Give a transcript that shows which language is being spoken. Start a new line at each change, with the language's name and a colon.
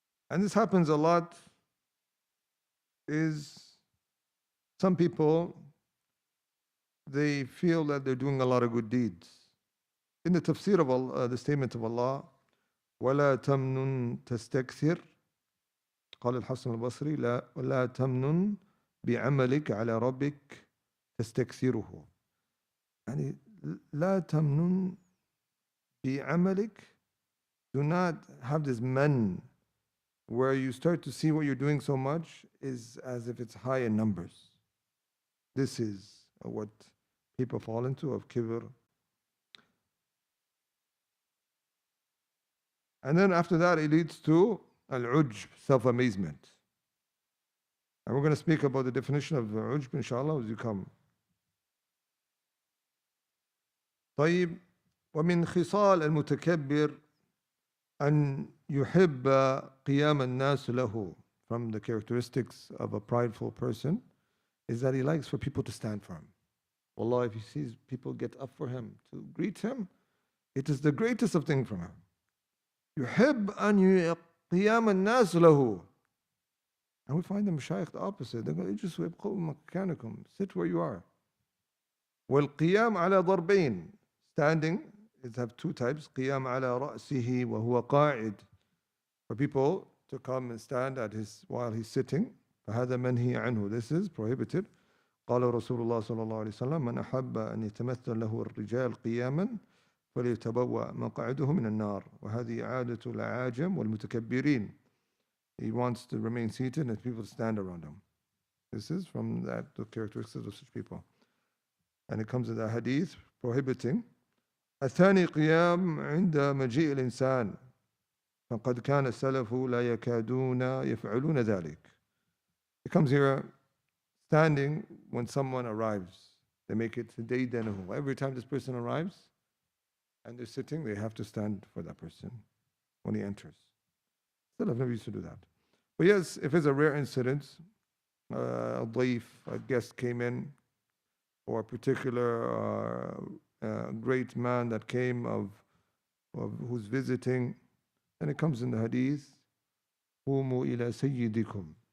English: And this happens a lot, is some people, they feel that they're doing a lot of good deeds. In the tafsir of Allah,
Arabic: the statement of Allah, وَلَا تَمْنُن تَسْتَكْثِرْ, قال الحسن البصري, وَلَا تَمْنُن بِعَمَلِكَ عَلَى رَبِّكَ تَسْتَكْثِرُهُ. يعني لا تَمْنُن بِعَمَلِكَ,
English: do not have this man where you start to see what you're doing so much is as if it's high in numbers. This is what people fall into of kibr. And then after that, it leads to al-ujb, self-amazement. And we're going to speak about the definition of ujb, inshallah, as you come. طيب,
Arabic: ومن خصال المتكبر أن يحب قيام الناس له.
English: From the characteristics of a prideful person is that he likes for people to stand for him. Wallah, if he sees people get up for him to greet him, it is the greatest of things from him.
Arabic: يحب أن قيام الناس له.
English: And we find the mashayikh the opposite. They go,
Arabic: اجلسوا ابقوا مكانكم.
English: Sit where you are.
Arabic: والقيام على ضربين.
English: Standing, it have two types.
Arabic: قيام على رأسه وهو قاعد.
English: For people to come and stand at his while he's sitting.
Arabic: فهذا منهي عنه.
English: This is prohibited.
Arabic: قال رسول الله صلى الله عليه وسلم من أحب أن يتمثل له الرجال قياما فليتبوأ مقعده من النار. وهذه عادة الأعاجم والمتكبرين.
English: He wants to remain seated and people stand around him. This is from the characteristics of such people. And it comes in the hadith prohibiting
Arabic: الثاني قيام عند مجيء الإنسان فقد كان السلف لا يكادون يفعلون ذلك.
English: It comes here standing when someone arrives. They make it ديدنه. Every time this person arrives and they're sitting, they have to stand for that person when he enters. Still, I've never used to do that. But yes, if it's a rare incident, a ضيف, a guest came in, or a particular great man that came of who's visiting, then it comes in the hadith,
Arabic: قوموا إلى سيدكم.